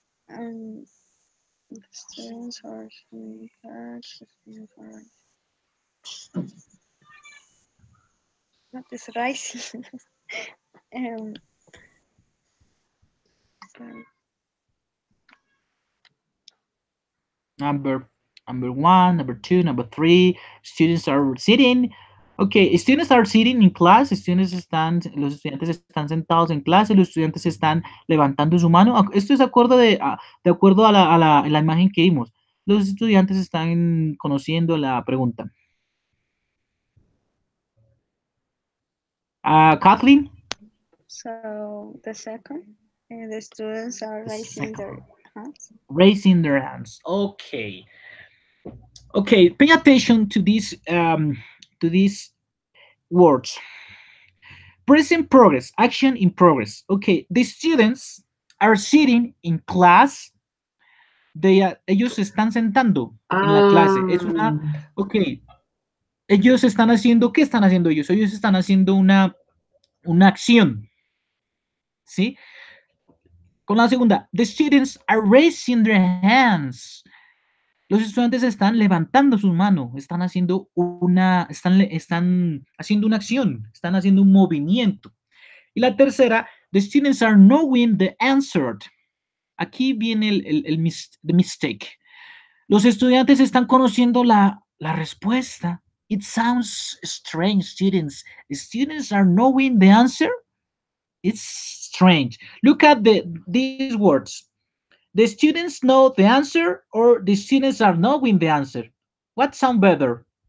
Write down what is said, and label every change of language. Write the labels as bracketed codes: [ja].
[en] Um, the students are sitting the students are what is rising? um, um, Number number one, number two, number three. Students are sitting. Okay, students are sitting in class. [es] Los estudiantes están sentados en clase. Los estudiantes están levantando su mano. Esto es de acuerdo a la imagen que vimos. Los estudiantes están conociendo la pregunta. [en] Kathleen, so the second, the students are the raising second their one. hands. Raising their hands. Okay. Okay. Pay attention to these words. Present progress, action in progress. Okay, the students are sitting in class. [es] Ellos se están sentando en la clase. Um, Ok, ellos están haciendo, ¿qué están haciendo ellos? Ellos están haciendo una acción, ¿sí? Con la segunda, [en] the students are raising their hands. [es] Los estudiantes están levantando sus manos, están haciendo una acción, están haciendo un movimiento. Y la tercera, [en] the students are knowing the answer. [es] aquí viene [en] the mistake. [es] Los estudiantes están conociendo la respuesta. [en] It sounds strange, students. The students are knowing the answer. It's strange. Look at these words. The students know the answer, or the students are knowing the answer. What sound better?